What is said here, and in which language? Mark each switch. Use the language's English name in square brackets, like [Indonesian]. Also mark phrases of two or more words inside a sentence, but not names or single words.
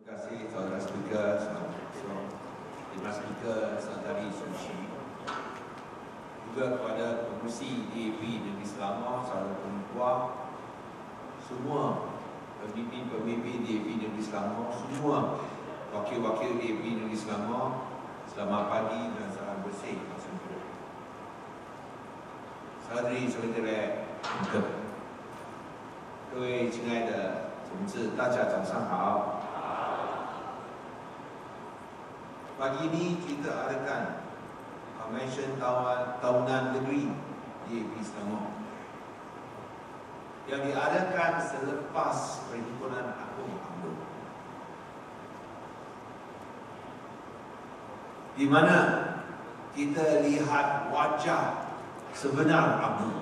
[Malay] kasih saudara speaker, Terima Speaker Saudari Suci, juga kepada Pengurusi DAP Negeri Selangor, saudara Pentua, semua pemimpin-pemimpin DAP Negeri Selangor, semua wakil-wakil DAP Negeri Selangor, selamat pagi dan salam bersih. Saudari saudara, [Chinese] 各位亲爱的同志，大家早上好。 [Malay] Pagi ini kita adakan Convention Tahunan Negeri DAP Selangor yang diadakan selepas Perhimpunan Agung UMNO, di mana kita lihat wajah sebenar UMNO.